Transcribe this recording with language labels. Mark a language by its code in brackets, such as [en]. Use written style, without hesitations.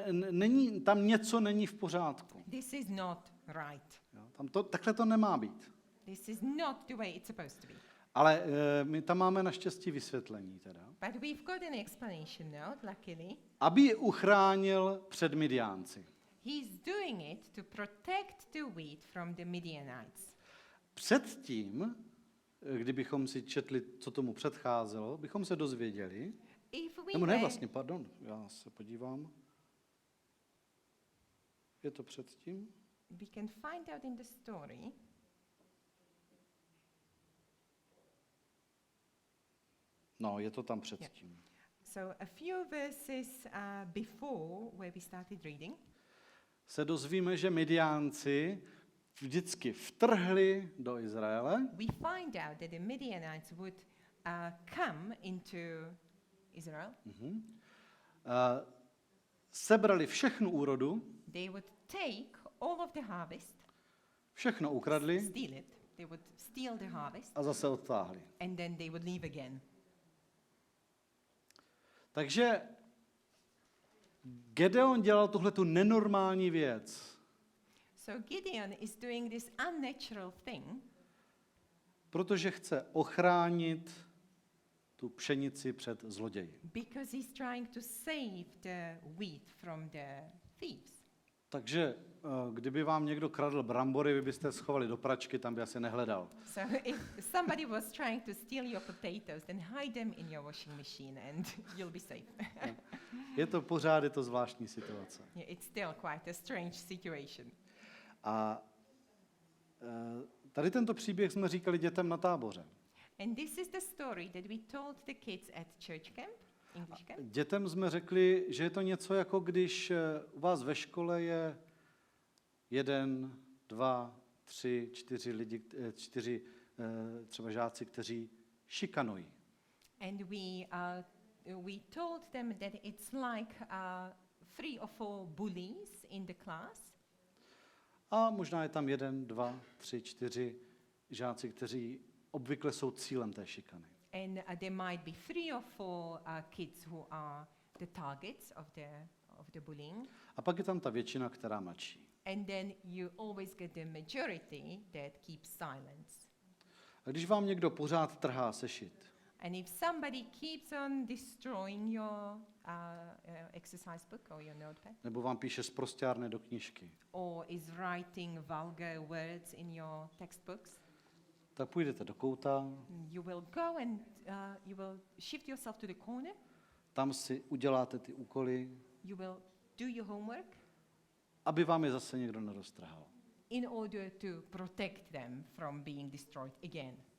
[cs] Není, tam něco není v pořádku. [en] This is not right. [cs] Jo, takhle to nemá být. [en] This is not the way it's supposed to be. [cs] Ale my tam máme naštěstí vysvětlení teda. [en] But we've got an explanation note, luckily. [cs] Aby je uchránil před Midiánci. [en] He's doing it to protect the wheat from the Midianites. [cs] Předtím, kdybychom si četli, co tomu předcházelo, bychom se dozvěděli, nebo ne vlastně, pardon, já se podívám. Je to předtím? [en] We can find out in the story. [cs] No, je to tam předtím. [en] So a few verses before where we started reading, [cs] Se dozvíme, že Midiánci vždycky vtrhli do Izraele [en] we find out that the Midianites would come into Israel. [cs] Sebrali všechnu úrodu, [en] They would take all of the harvest, [cs] všechno ukradli [en] steal it. They would steal the harvest, [cs] a zase odtáhli. [en] and then they would leave again. [cs] Takže Gedeon dělal tuhletu nenormální věc, [en] So Gideon is doing this unnatural thing [cs] protože chce ochránit tu pšenici před zloději. [en] because he's trying to save the wheat from the thieves. [cs] Takže kdyby vám někdo kradl brambory, vy byste schovali do pračky, tam by asi nehledal. [en] So if somebody was trying to steal your potatoes, then hide them in your washing machine and you'll be safe. [cs] Je to zvláštní situace. [en] Yeah, it's still quite a strange situation. [cs] A tady tento příběh jsme říkali dětem na táboře. [en] And this is the story that we told the kids at church camp, English camp. [cs] Dětem jsme řekli, že je to něco jako když u vás ve škole je 1, 2, 3, 4 lidi, 4 třeba žáci, kteří šikanují. [en] And we told them that it's like 3 or 4 bullies in the class. [cs] A možná je tam 1, 2, 3, 4 žáci, kteří obvykle jsou cílem té šikany. [en] And there might be 3 or 4 kids who are the targets of the bullying. [cs] A pak je tam ta většina, která mlčí. [en] And then you always get the majority that keeps silence. [cs] A když vám někdo pořád trhá sešit, [en] And if somebody keeps on destroying your exercise book or your notepad, [cs] nebo vám píše sprosťárny do knížky, [en] or is writing vulgar words in your textbooks, [cs] tak půjdete do kouta, [en] you will go and you will shift yourself to the corner, [cs] tam si uděláte ty úkoly, [en] you will do your homework [cs] aby vám je zase někdo neroztrhal. [en] in order to protect them from being destroyed again.